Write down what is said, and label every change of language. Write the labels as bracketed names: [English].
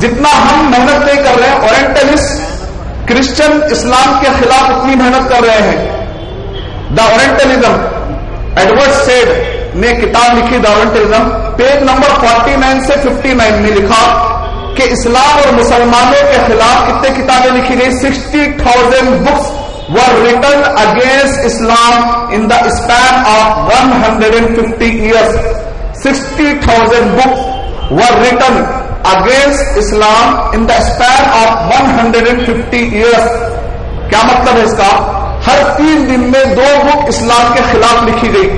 [Urdu] جتنا ہم محنت نہیں کر رہے ہیں، اورینٹلسٹ کرسچن اسلام کے خلاف اتنی محنت کر رہے ہیں. دا اورینٹلزم، ایڈورڈ سیڈ نے کتاب لکھی دا اورینٹلزم، پیج نمبر 49 سے 59 میں لکھا کہ اسلام اور مسلمانوں کے خلاف کتنے کتابیں لکھی گئی. [English] 60,000 books were written against Islam in the span of 150 years. 60,000 books were written against Islam in the span of 150 years. [Urdu] کیا مطلب ہے اس کا؟ ہر 3 دن میں 2 بک اسلام کے خلاف لکھی گئی.